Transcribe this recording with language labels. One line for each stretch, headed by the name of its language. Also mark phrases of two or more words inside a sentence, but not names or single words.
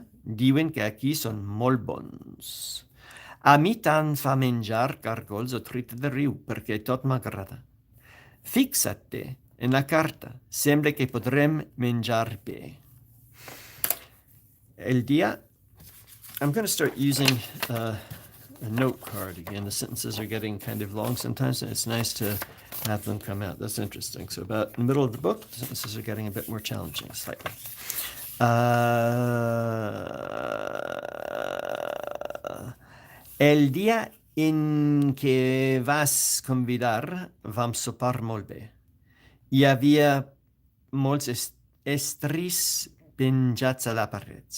Catalan: Diuen que aquí són molt bons. A mi tant fa menjar cargols o truita de riu perquè tot m'agrada. Fixa't en la carta. Sembla que podrem menjar bé. El dia...
English: I'm going to start using a note card again. The sentences are getting kind of long sometimes, and it's nice to have them come out. That's interesting. So about in the middle of the book, the sentences are getting a bit more challenging, slightly.
Catalan: El dia en què vas convidar vam sopar molt bé. Hi havia molts estris penjats a la paret.